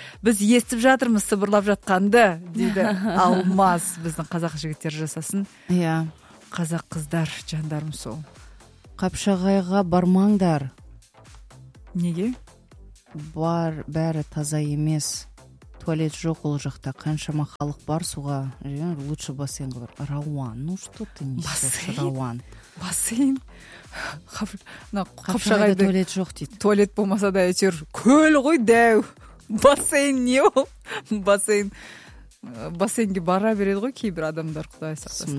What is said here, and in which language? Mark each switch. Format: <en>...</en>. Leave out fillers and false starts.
<kk>Біз естіп жатырмыз сыбырлап жатқанды, дейді Алмаз, біздің қазақ жігіттер жасасын. Иә.</kk> <en>Yeah.</en> <kk>Қазақ қыздар, жандарым сол. Қапшағайға бармаңдар. Неге? Бар, бәрі таза емес. Туалет жоқ ол жақта, қаншама халық бар суға.</kk> <ru>Лучше</ru> <kk>бассейн бар.</kk> <ru>Рауан, ну что ты несешь, Рауан?</ru> <kk>Бассейн? Қапшағайда туалет жоқ дейді. Туалет болмаса да әйтеуір көл ғой дәу. Бассейн не ол? Бассейн. Бассейнге бара береді ғой кейбір адамдар, құдай сақтасын.</kk>